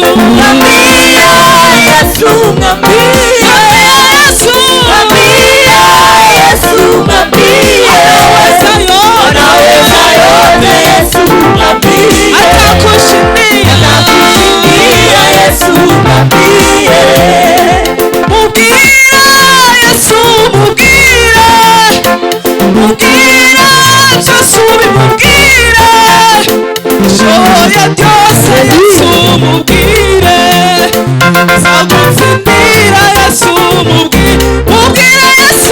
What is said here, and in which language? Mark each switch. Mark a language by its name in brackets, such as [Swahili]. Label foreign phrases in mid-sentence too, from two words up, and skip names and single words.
[Swahili] mwambie Yesu mwambie Yesu Yesu mwambie anaweza yote Yesu mwambie atakushindia Yesu mwambie [Kinyarwanda] mubwira Yesu mubwira mubwira Yesu bimubwira shoboye byose Yesu mubwire zagutsindira Yesu mubwire mubwire Yesu